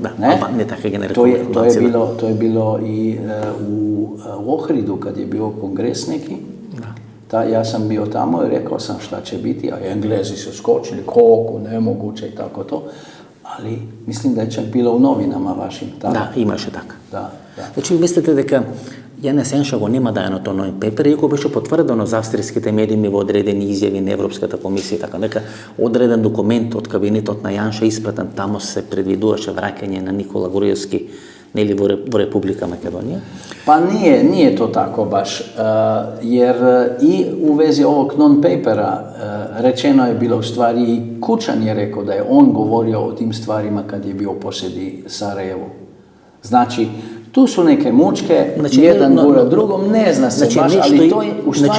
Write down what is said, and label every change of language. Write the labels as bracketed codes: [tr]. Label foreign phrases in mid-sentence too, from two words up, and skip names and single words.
[sr] To je bilo i u Ohridu, kad je bio kongres neki. Ja sam bio tamo i rekao sam šta će biti, a Englezi su skočili, koliko, nemoguće i tako to. Ali mislim da je čak bilo u novinama vašim. Da, [mk] имаше така. [sr] Da. [mk] Значи, мислите дека Janez Janša го нема дајано тој non-paper, иако беше потврдено за австријските медиуми во одредени изјави на Европската комисија, така дека одреден документ од кабинетот на Janša испратен, тамо се предвидуваше враќање на Никола Груевски, нели во Република Македонија? [sr] Pa nije to tako baš, jer i u vezi ovog non-papera rečeno je bilo u stvari, i Kučan je rekao da je on govorio o tim stvarima kad je bio u posjedi Sarajevu. Znači, tu su neke mučke, jedan gura drugom, ne zna se baš, ali to je u stvari...